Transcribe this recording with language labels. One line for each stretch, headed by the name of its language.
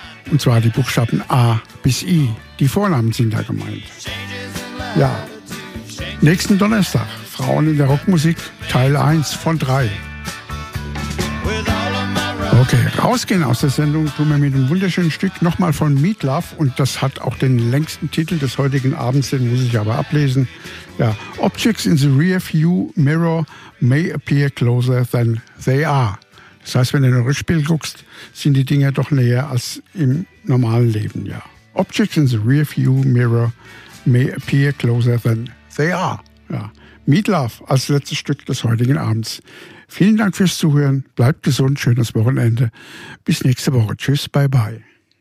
German: Und zwar die Buchstaben A bis I. Die Vornamen sind da gemeint. Ja. Nächsten Donnerstag. Frauen in der Rockmusik. Teil 1 von 3. Okay, rausgehen aus der Sendung tun wir mit einem wunderschönen Stück nochmal von Meat Love, und das hat auch den längsten Titel des heutigen Abends, den muss ich aber ablesen.
English: Ja, Objects in the rear view mirror may appear closer than they are.
German: Das heißt, wenn du in den Rückspiegel guckst, sind die Dinge doch näher als im normalen Leben, ja.
English: Objects in the rear view mirror may appear closer than they are.
German: Ja, Meat Love als letztes Stück des heutigen Abends. Vielen Dank fürs Zuhören. Bleibt gesund. Schönes Wochenende. Bis nächste Woche. Tschüss. Bye bye.